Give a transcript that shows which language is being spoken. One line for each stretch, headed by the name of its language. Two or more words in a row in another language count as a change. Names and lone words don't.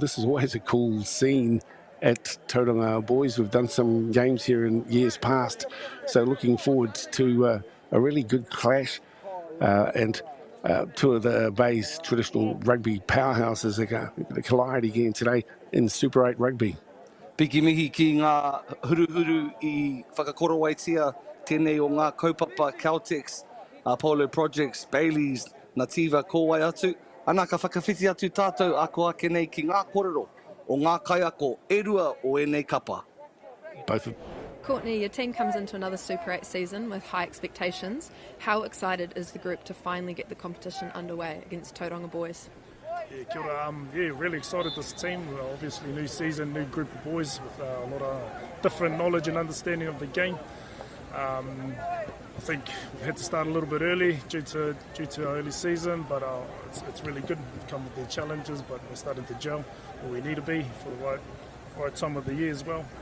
English: This is always a cool scene at Tauranga Boys. We've done some games here in years past, so looking forward to a really good clash and two of the Bay's traditional rugby powerhouses are going to collide again today in Super 8 rugby.
Māori: Piki mihi ki ngā huru i whakakorowaitia tēnei o ngā kaupapa Caltex, Apollo Projects, Baileys, Nativa kōwai atu. Ana ka whakawhiti atu tātou ako ake nei ki ngā korero o ngā kaiako e rua o enei kapa.
English: Both of Courtney, your team comes into another Super 8 season with high expectations. How excited is the group to finally get the competition underway against Tauranga Boys? Yeah,
Māori: kia ora.
English: Really excited this team. Obviously, new season, new group of boys with a lot of different knowledge and understanding of the game. I think we've had to start a little bit early due to our early season, but it's really good. We've come with the challenges, but we're starting to gel where we need to be for the right time of the year as well.